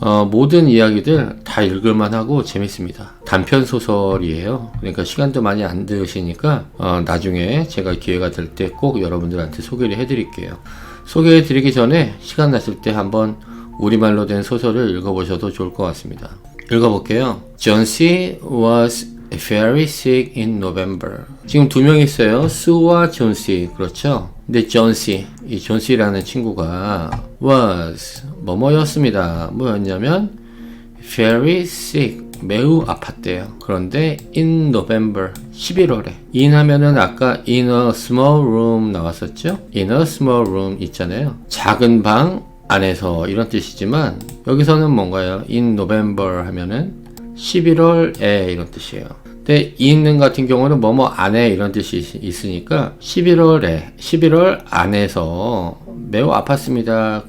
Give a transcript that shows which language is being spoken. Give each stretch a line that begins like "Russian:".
Korean: 모든 이야기들 다 읽을만하고 재밌습니다. 단편 소설이에요. 그러니까 시간도 많이 안 드시니까 나중에 제가 기회가 될 때 꼭 여러분들한테 소개를 해드릴게요. 소개해드리기 전에 시간 나실 때 한번 우리말로 된 소설을 읽어보셔도 좋을 것 같습니다. 읽어볼게요. John C.
English: was very sick in November.
Korean: 지금 두 명 있어요. 수와 존 C. 그렇죠? 근데 존 C, 이 존 C라는 친구가 was 뭐뭐였습니다. 뭐였냐면
English: very sick,
Korean: 매우 아팠대요. 그런데
English: in November,
Korean: 11월에. in 하면은 아까
English: in a small room
Korean: 나왔었죠?
English: in a small room
Korean: 있잖아요. 작은 방 안에서 이런 뜻이지만 여기서는 뭔가요?
English: in November
Korean: 하면은 11월에 이런 뜻이에요. 근데 in 같은 경우는 뭐뭐 안에 이런 뜻이 있으니까 11월 안에서 매우 아팠습니다.